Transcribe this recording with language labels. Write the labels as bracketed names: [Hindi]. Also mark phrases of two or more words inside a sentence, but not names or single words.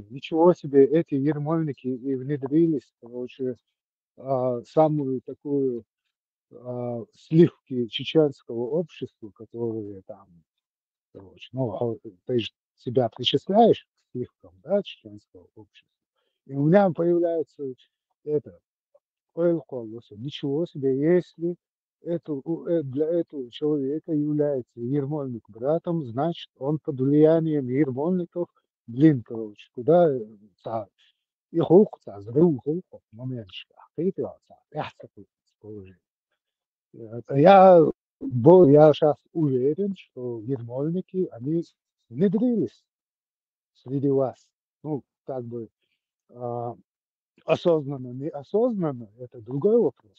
[Russian] Ничего себе, эти ермольники и внедрились, короче, самую такую сливки чеченского общества, которые там, короче, ну, ты же себя причисляешь к сливкам, да, чеченского общества. И у меня появляется это, ничего себе, если для этого человека является Ермольник братом, значит, он под влиянием Ермольников, блин, короче, куда يخوق زرو خوق моментшка. Я сейчас уверен, что ермольники, они внедрились среди вас. Ну, как бы а, осознанно, неосознанно, это другой вопрос.